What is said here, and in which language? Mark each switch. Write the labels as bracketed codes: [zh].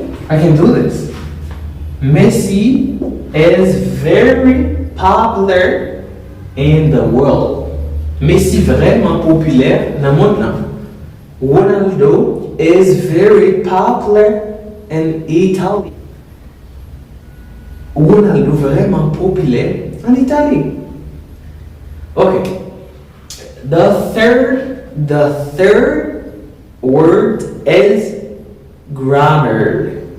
[en] I can do this. Messi is very popular in the world. [fr] Messi vraiment populaire dans le monde là. [en] Ronaldo is very popular in Italy. [fr] Ronaldo vraiment populaire en Italie. [en] Okay. The third word is grammar.